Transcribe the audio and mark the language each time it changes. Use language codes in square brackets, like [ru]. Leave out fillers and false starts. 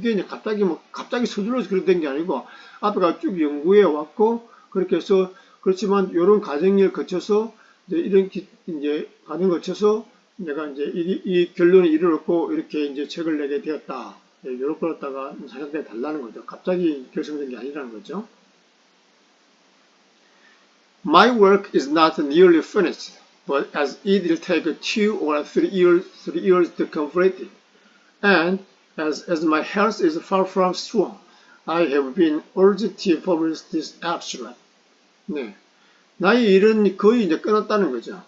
[ko] 이게 이제 갑자기 서둘러서 그렇게 된 게 아니고, 앞에가 쭉 연구해 왔고, 그렇게 해서, 그렇지만, 요런 과정을 거쳐서, 이런, 이제, 과정을 거쳐서, 내가 이제 이 결론에 이르렀고, 이렇게 이제 책을 내게 되었다. 요런 걸 갖다가 생각해 달라는 거죠. 갑자기 결정된 게 아니라는 거죠. [en] My work is not nearly finished. But as it will take 2 or 3 years to complete it, and as my health is far from strong, I have been urged to publish this abstract. [ko] 네, 나의 일은 거의 이제 끝났다는 거죠.